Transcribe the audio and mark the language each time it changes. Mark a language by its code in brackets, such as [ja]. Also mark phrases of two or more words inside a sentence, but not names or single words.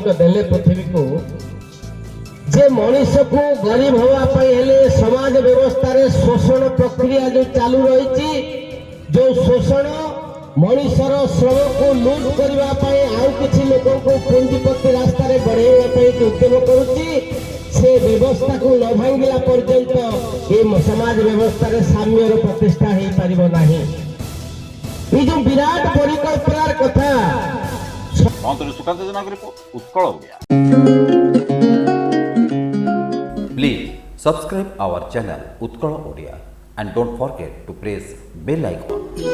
[or] ଦେଲେ ପୃଥିବୀକୁ, ଯେ ମଣିଷକୁ ଗରିବ ହେବା ପାଇଁ ହେଲେ ସମାଜ ବ୍ୟବସ୍ଥାରେ ଶୋଷଣ ପ୍ରକ୍ରିୟା ଯେଉଁ ଚାଲୁ ରହିଛି, ଯେଉଁ ଶୋଷଣ ମଣିଷର ଶ୍ରମକୁ ଲୁଟ କରିବା ପାଇଁ ଆଉ କିଛି ଲୋକଙ୍କୁ ପୁଞ୍ଜିପତି ରାସ୍ତାରେ ବଢେଇବା ପାଇଁ ଉଦ୍ୟମ କରୁଛି, ସେ ବ୍ୟବସ୍ଥାକୁ ନ ଭାଙ୍ଗିଲା ପର୍ଯ୍ୟନ୍ତ ଏ ସମାଜ ବ୍ୟବସ୍ଥାରେ ସାମ୍ୟର ପ୍ରତିଷ୍ଠା ହେଇପାରିବ ନାହିଁ। [bn] এই যে বিরাট পরিকল্পনার কথা। [or] ମନ୍ତ୍ରୀ ସୁକାନ୍ତ ଜେନାଙ୍କ ରିପୋର୍ଟ, ଉତ୍କଳ ଓଡ଼ିଆ। [en] Please subscribe our channel Utkala Odia and don't forget to press bell icon.